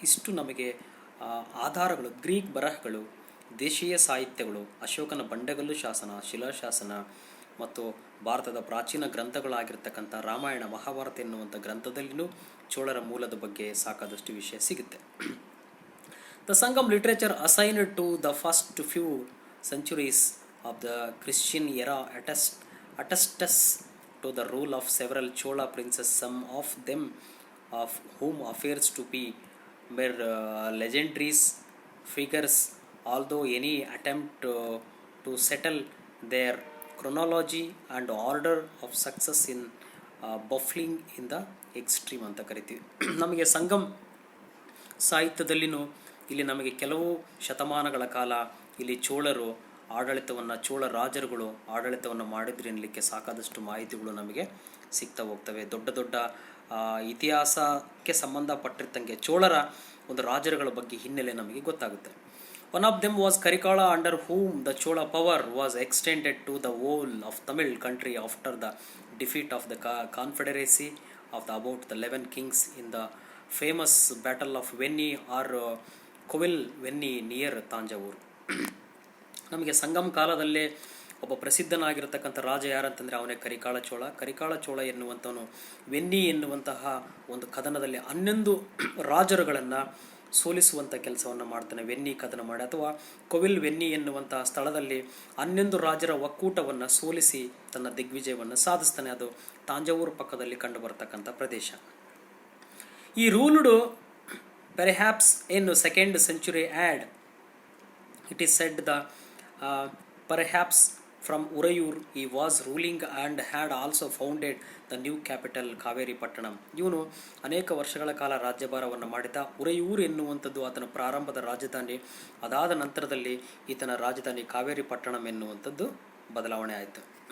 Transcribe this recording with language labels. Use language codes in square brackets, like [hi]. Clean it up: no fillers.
[kn] ಇಷ್ಟು ನಮಗೆ ಆಧಾರಗಳು, ಗ್ರೀಕ್ ಬರಹಗಳು, ದೇಶೀಯ ಸಾಹಿತ್ಯಗಳು, ಅಶೋಕನ ಬಂಡೆಗಲ್ಲು ಶಾಸನ, ಶಿಲಾಶಾಸನ ಮತ್ತು ಭಾರತದ ಪ್ರಾಚೀನ ಗ್ರಂಥಗಳಾಗಿರ್ತಕ್ಕಂಥ ರಾಮಾಯಣ, ಮಹಾಭಾರತ ಎನ್ನುವಂಥ ಗ್ರಂಥದಲ್ಲಿನೂ ಚೋಳರ ಮೂಲದ ಬಗ್ಗೆ ಸಾಕಾದಷ್ಟು ವಿಷಯ ಸಿಗುತ್ತೆ. [en] the Sangam literature assigned to the first few centuries of the Christian era attest to the rule of several Chola princes, some of them of whom appears to be mere legendary figures, although any attempt to settle their chronology and order of success in baffling in the extreme [kn] ಅಂತ ಕರಿತೀವಿ. ನಮಗೆ ಸಂಗಮ್ ಸಾಹಿತ್ಯದಲ್ಲಿನೂ ಇಲ್ಲಿ ನಮಗೆ ಕೆಲವು ಶತಮಾನಗಳ ಕಾಲ ಇಲ್ಲಿ ಚೋಳರು ಆಡಳಿತವನ್ನು, ಚೋಳ ರಾಜರುಗಳು ಆಡಳಿತವನ್ನು ಮಾಡಿದ್ರು ಎನ್ನಲಿಕ್ಕೆ ಸಾಕಾದಷ್ಟು ಮಾಹಿತಿಗಳು ನಮಗೆ ಸಿಗ್ತಾ ಹೋಗ್ತವೆ. ದೊಡ್ಡ ದೊಡ್ಡ ಇತಿಹಾಸಕ್ಕೆ ಸಂಬಂಧಪಟ್ಟಿರ್ತಂಗೆ ಚೋಳರ ಒಂದು ರಾಜರುಗಳ ಬಗ್ಗೆ ಹಿನ್ನೆಲೆ ನಮಗೆ ಗೊತ್ತಾಗುತ್ತೆ. [en] One of them was Karikala, under whom the Chola power was extended to the whole of Tamil country after the defeat of the confederacy of the about the 11 kings in the famous battle of Venni or Kovil Venni near Thanjavur. [kn] ನಮಗೆ ಸಂಗಮ್ ಕಾಲದಲ್ಲೇ ಒಬ್ಬ ಪ್ರಸಿದ್ಧನಾಗಿರತಕ್ಕಂಥ ರಾಜ ಯಾರಂತಂದರೆ ಅವನೇ ಕರಿಕಾಳ ಚೋಳ. ಕರಿಕಾಳ ಚೋಳ ಎನ್ನುವಂಥವನು ವೆನ್ನಿ ಎನ್ನುವಂತಹ ಒಂದು ಕದನದಲ್ಲಿ 11 ರಾಜರುಗಳನ್ನು ಸೋಲಿಸುವಂಥ ಕೆಲಸವನ್ನು ಮಾಡ್ತಾನೆ. ವೆನ್ನಿ ಕದನ ಮಾಡಿ, ಅಥವಾ ಕೊವಿಲ್ ವೆನ್ನಿ ಎನ್ನುವಂತಹ ಸ್ಥಳದಲ್ಲಿ 11 ರಾಜರ ಒಕ್ಕೂಟವನ್ನು ಸೋಲಿಸಿ ತನ್ನ ದಿಗ್ವಿಜಯವನ್ನು ಸಾಧಿಸ್ತಾನೆ. ಅದು ತಾಂಜಾವೂರು ಪಕ್ಕದಲ್ಲಿ ಕಂಡು ಬರತಕ್ಕಂಥ ಪ್ರದೇಶ. [en] He ruled perhaps in 2nd century AD. It is said that perhaps from Urayur he was ruling and had also founded the new capital Kaveri Pattanam. [kn] ಇವನು ಅನೇಕ ವರ್ಷಗಳ ಕಾಲ ರಾಜ್ಯಭಾರವನ್ನು ಮಾಡಿದ. ಉರಯೂರು ಎನ್ನುವಂಥದ್ದು ಆತನ ಪ್ರಾರಂಭದ ರಾಜಧಾನಿ. ಅದಾದ ನಂತರದಲ್ಲಿ ಈತನ ರಾಜಧಾನಿ ಕಾವೇರಿ ಪಟ್ಟಣಂ ಎನ್ನುವಂಥದ್ದು ಬದಲಾವಣೆ ಆಯಿತು.